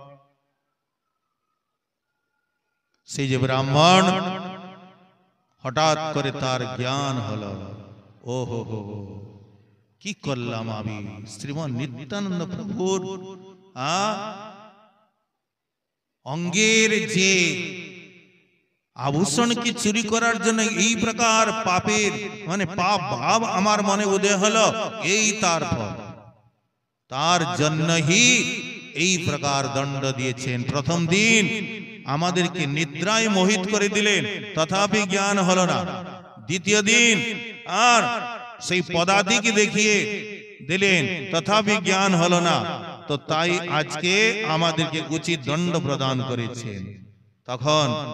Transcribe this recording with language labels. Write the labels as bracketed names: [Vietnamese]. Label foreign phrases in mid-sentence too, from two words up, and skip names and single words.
[Bangla] সেই যে ব্রাহ্মণ, হঠাৎ করে তার জ্ঞান হলো, ও হো হো, কি করলাম আমি? শ্রীমৎ নিত্যানন্দ প্রভুর অঙ্গের যে আভূষণ কি চুরি করার জন্য এই প্রকার পাপের মানে পাপ ভাব আমার মনে উদয় হলো এই তার ফল তার জন্যই এই প্রকার দণ্ড দিয়েছেন প্রথম দিন আমাদেরকে নিদ্রায় মোহিত করে দিলেন তথাপি জ্ঞান হলো না দ্বিতীয় দিন আর সেই পদাদিকে দেখিয়ে দিলেন তথাপি জ্ঞান হলো না তো তাই আজকে আমাদেরকে উচিত দণ্ড প্রদান করেছেন তখন